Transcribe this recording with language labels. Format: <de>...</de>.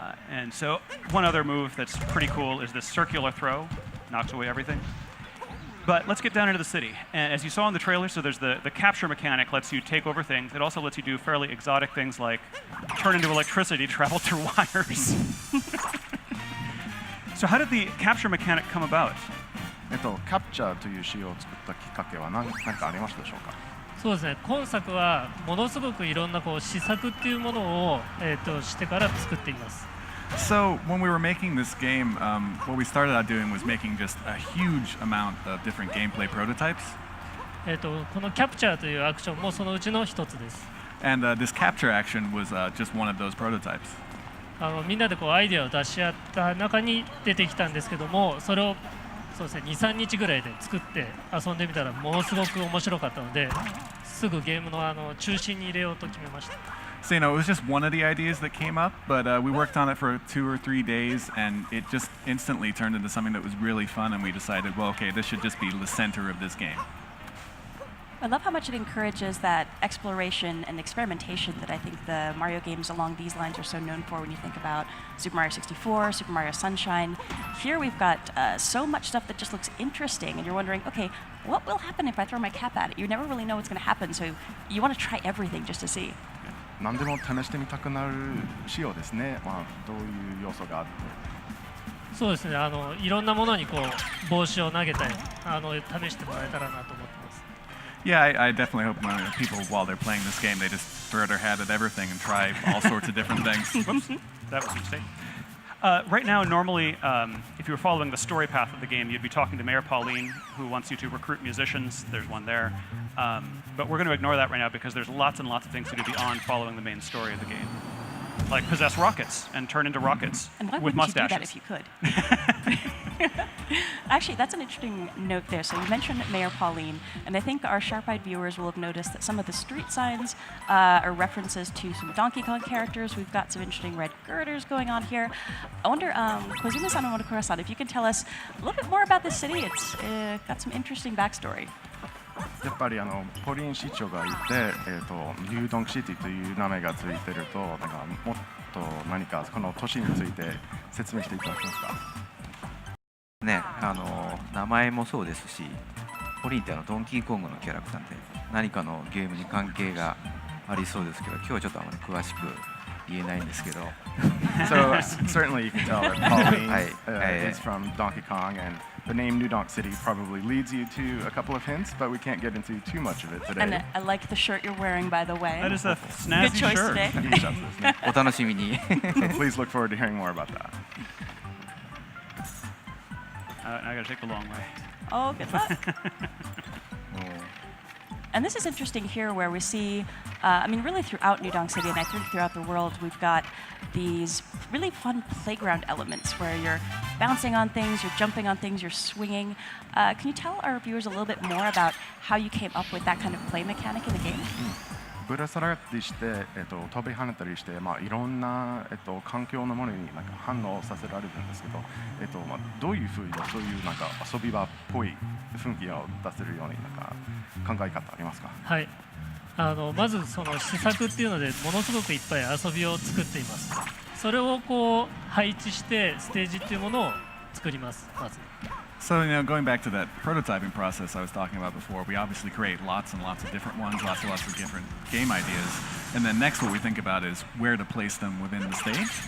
<en>And so one other move that's pretty cool is this circular throw. Knocks away everything. But let's get down into the city. And as you saw in the trailer, so there's the capture mechanic lets you take over things. It also lets you do fairly exotic things like turn into electricity to travel through wires. So how did the capture mechanic come about?</en> <ja>キャプチャーという仕様を作ったきっかけは何かありましたでしょうか。そうですね。今作はものすごくいろんな試作っていうものをしてから作っています。</ja> <en>So when we were making this game, what we started out doing was making just a huge amount of different gameplay prototypes.</en> <ja>このキャプチャーというアクションもそのうちの一つです。</ja> <en>And this capture action was just one of those prototypes.</en> <ja>みんなでアイデアを出し合った中に出てきたんですけども、それをそうですね、2、3日ぐらいで作って遊んでみたらものすごく面白かったので、すぐゲームの中心に入れようと決めました。</ja> <en>So, it was just one of the ideas that came up, but we worked on it for 2 or 3 days, and it just instantly turned into something that was really fun, and we decided, well, okay, this should just be the center of this game. I love how much it encourages that exploration and experimentation that I think the Mario games along these lines are so known for when you think about Super Mario 64, Super Mario Sunshine. Here we've got so much stuff that just looks interesting, and you're wondering, okay, what will happen if I throw my cap at it? You never really know what's going to happen, so you want to try everything just to see.</en> <ja>何でも試してみたくなる仕様ですね。まあどういう要素があって。そうですね。いろんなものにこう帽子を投げて試してもらえたらなと思ってます。</ja> <en>Yeah, I definitely hope people, while they're playing this game, they just throw their hat at everything and try all sorts of different things. Whoops, that was a mistake. Right now, normally, if you were following the story path of the game, you'd be talking to Mayor Pauline, who wants you to recruit musicians. There's one there. But we're going to ignore that right now because there's lots and lots of things to do beyond following the main story of the game. Like possess rockets and turn into rockets and why with wouldn't mustaches. You do that if you could? Actually, that's an interesting note there. So you mentioned Mayor Pauline, and I think our sharp-eyed viewers will have noticed that some of the street signs are references to some Donkey Kong characters. We've got some interesting red girders going on here. I wonder, Kozuma-san and Monokura-san, if you can tell us a little bit more about this city. It's got some interesting backstory.</en> <ja>やっぱりポリン市長がいて、ニュードンクシティという名前がついてると、なんかもっと何かこの都市について説明していただけますか。ね、名前もそうですし、ポリンってドンキーコングのキャラクターで何かのゲームに関係がありそうですけど、今日はちょっとあまり詳しく言えないんですけど。</ja> <en>So certainly you can tell that Pauline is from Donkey Kong, and the name New Donk City probably leads you to a couple of hints, but we can't get into too much of it today. And I like the shirt you're wearing, by the way. That is a snazzy Good choice shirt. today.</en> <ja>お楽しみに。</ja> <en>So please look forward to hearing more about that. I gotta take the long way. Oh, good luck. And this is interesting here where we see, I mean, really throughout New Donk City, and I think throughout the world, we've got these really fun playground elements where you're bouncing on things, you're jumping on things, you're swinging. Can you tell our viewers a little bit more about how you came up with that kind of play mechanic in the game?</en> <ja>ぶら下がったりして、飛び跳ねたりして、まあ、いろんな、環境のものになんか反応させられるんですけど、まあ、どういうふうにそういうなんか遊び場っぽい雰囲気を出せるようになんか考え方ありますか。はい。まずその施策っていうのでものすごくいっぱい遊びを作っています。それをこう配置してステージっていうものを作ります。まず。</ja> <en>So, going back to that prototyping process I was talking about before, we obviously create lots and lots of different ones, lots and lots of different game ideas. And then next what we think about is where to place them within the stage.</en>